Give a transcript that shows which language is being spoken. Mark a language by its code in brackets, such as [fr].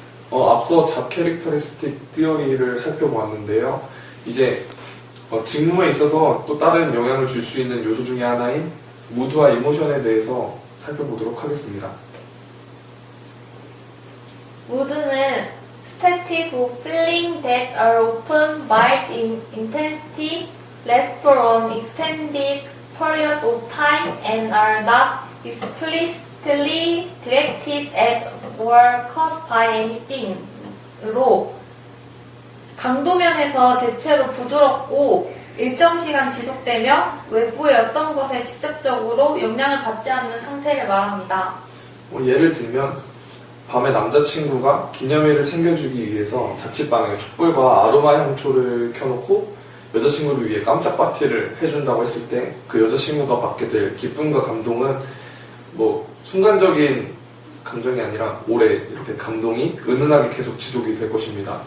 [ko] 앞서 잡 캐릭터리스틱 띠어리를 살펴보았는데요. 이제 직무에 있어서 또 다른 영향을 줄 수 있는 요소 중에 하나인 무드와 이모션에 대해서 살펴보도록 하겠습니다. [en] 무드는 states of feeling that are often mild in intensity, last for an extended period of time, and are not explicitly directed at or caused by anything. [ko] 으로 강도면에서 대체로 부드럽고 일정 시간 지속되며 외부의 어떤 것에 직접적으로 영향을 받지 않는 상태를 말합니다. 예를 들면 밤에 남자친구가 기념일을 챙겨주기 위해서 자취방에 촛불과 아로마 향초를 켜놓고 여자친구를 위해 깜짝 파티를 해준다고 했을 때 그 여자친구가 받게 될 기쁨과 감동은 뭐 순간적인 감정이 아니라 오래 이렇게 감동이 은은하게 계속 지속이 될 것입니다.